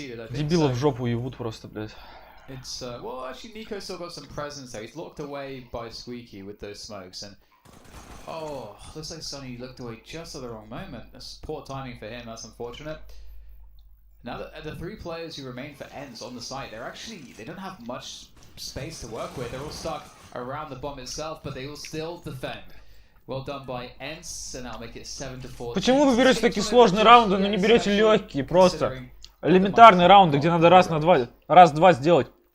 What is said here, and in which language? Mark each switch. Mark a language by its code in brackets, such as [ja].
[ru] Дебилов в жопу ебут просто, блядь. [en] It's well, actually, Nico still got some presence there. He's locked away by Squeaky with those smokes, and oh, looks like Sonny looked away just at the wrong moment. That's poor timing for him. That's unfortunate. Now the three players who remain for ENCE on the site, they don't have much space to work with. They're all stuck around the bomb itself, but they will still defend. Well done by ENCE, and that'll make it 7-4. [ru] Почему вы берете такие сложные раунды, но не берете легкие, просто элементарные раунды, где надо раз-два сделать?